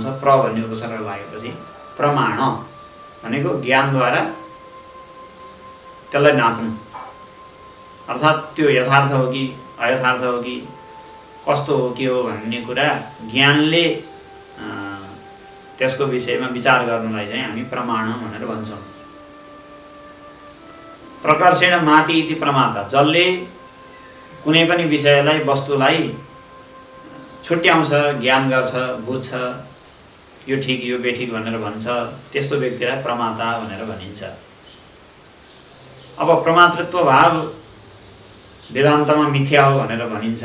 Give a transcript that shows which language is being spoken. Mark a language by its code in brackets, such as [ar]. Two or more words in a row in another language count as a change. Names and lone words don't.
[ne] प्र भन्ने उपसर्ग लागेपछि प्रमाण भनेको ज्ञानद्वारा त्यसलाई नाप्नु, अर्थात् त्यो यथार्थ हो कि अयथार्थ हो कि कस्तो हो के हो भन्ने कुरा ज्ञानले त्यसको विषयमा विचार गर्नलाई चाहिँ हामी प्रमाण भनेर भन्छौँ। [sa] प्रकर्षेण माति इति प्रमाता, [ne] जसले कुनै पनि विषयलाई वस्तुलाई छुट्याउँछ, ज्ञान गर्छ, बुझ्छ, यो ठिक यो बेठिक भनेर भन्छ, त्यस्तो व्यक्तिलाई प्रमाता भनेर भनिन्छ। अब प्रमातृत्व भाव वेदान्तमा मिथ्या हो भनेर भनिन्छ।